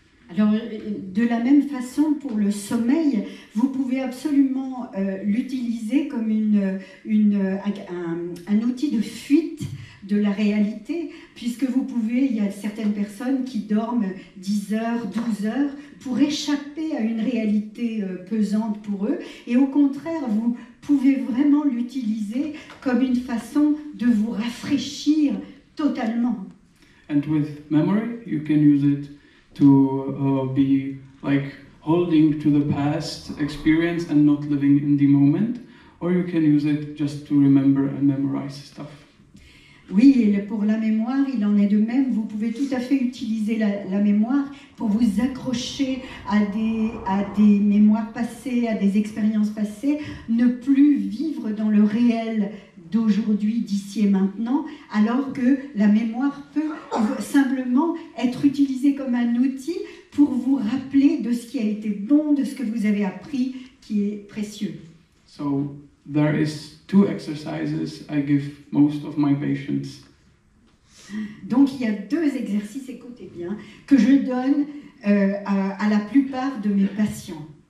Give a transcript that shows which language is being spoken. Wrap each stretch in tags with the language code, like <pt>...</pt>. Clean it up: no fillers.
<fr>Alors, de la même façon, pour le sommeil, vous pouvez absolument l'utiliser comme un outil de fuite de la réalité, puisque il y a certaines personnes qui dorment 10 heures, 12 heures, pour échapper à une réalité pesante pour eux, et au contraire, vous pouvez vraiment l'utiliser comme une façon de vous rafraîchir totalement.</fr> <en>And with memory, you can use it to be like holding to the past experience and not living in the moment, or you can use it just to remember and memorize stuff.</en> <fr>Oui, et pour la mémoire, il en est de même. Vous pouvez tout à fait utiliser la mémoire pour vous accrocher à des mémoires passées, à des expériences passées, ne plus vivre dans le réel d'aujourd'hui, d'ici et maintenant, alors que la mémoire peut simplement être utilisée comme un outil pour vous rappeler de ce qui a été bon, de ce que vous avez appris, qui est précieux.</fr> <en>So there is 2 exercises I give most of my patients.</en> <fr>Donc il y a 2 exercices, écoutez bien, que je donne à la plupart de mes patients.</fr>